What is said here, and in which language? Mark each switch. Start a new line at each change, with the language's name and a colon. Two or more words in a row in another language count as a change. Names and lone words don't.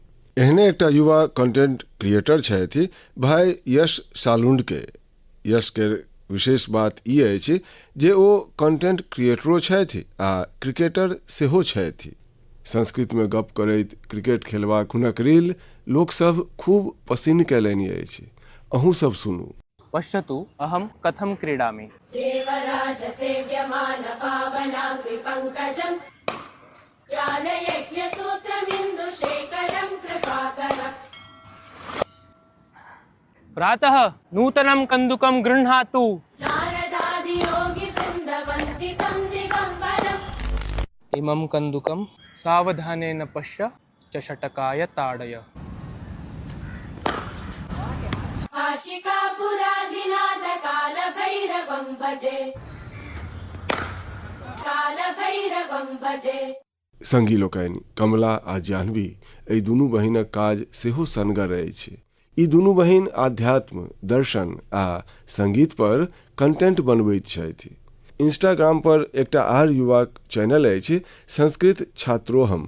Maithili: एहने एकटा युवा
English: content creator
Maithili: छथि भाई यश सालुंड के। यश के विशेष बात ई अछि जे ओ
English: content creator-o
Maithili: छथि आ क्रिकेटर सेहो छथि। संस्कृत में गप करैत क्रिकेट खेलबाक हुनक रील लोक सब खूब पसिन्न कयलनि अछि। अहूँ सब सुनू।
Sanskrit: पश्यतु अहं कथं क्रीडामि। देवराज सेव्यमान पावनांग्रि पंकजं ज्ञानयज्ञसूत्रमिन्दुशेखरं कृपाकरम्। प्रातः नूतनं कन्दुकं गृह्णातु। नारदादियोगिवृन्दवन्दितं दिगम्बरम्। इमं कन्दुकं सावधानेन पश्य चषटकाय ताडय। आशिकापुराधिनाथ कालभैरवं भजे, कालभैरवं भजे।
Maithili: संगी लोकनि, कमला आ जाह्नवी एहि दुनू बहिनक काज सेहो सनगर अछि। ई दुनू बहिन आध्यात्म, दर्शन आ संगीत पर कंटेंट बनबैत छथि। इंस्टाग्राम पर एकटा आर युवाक चैनल अछि संस्कृत छात्रोहम।